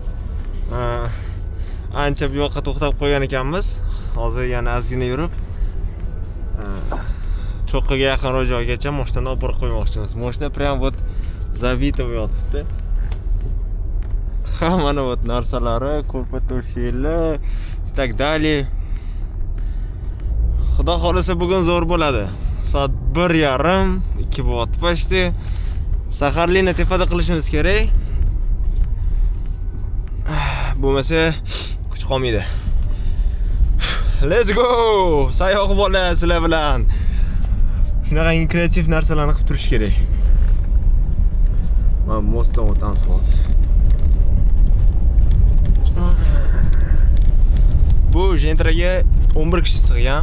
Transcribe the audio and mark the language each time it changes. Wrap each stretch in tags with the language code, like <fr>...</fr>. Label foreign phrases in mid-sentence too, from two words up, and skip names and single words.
<uz>Ancha bu yoqqa to'xtab qo'ygan ekanmiz. Hozir yana ozgina yurib cho'qqiga yaqin joygacha mashinani olib borib qo'ymoqchimiz. Mashina</uz> <ru>prям вот</ru> <uz>zabita yotibdi. Mana вот narsalari, ko'rpa to'shaklar,</uz> <ru>так далее.</ru> <uz>Xudo xolasa bugun zo'r bo'ladi. Soat 1:30, 2 bo'lyapti почти. Saharlikni tepada qilishimiz kerak. Bo'lmasa kuch qolmaydi.</uz> <en>Let's go!</en> <uz>Sayyoh bola sizlar bilan. Shunaqa kreativ narsalarni qilib turish kerak. Mana mostdan o'tamiz hozir. Bu jentraga 11 kishi sig'gan.</uz>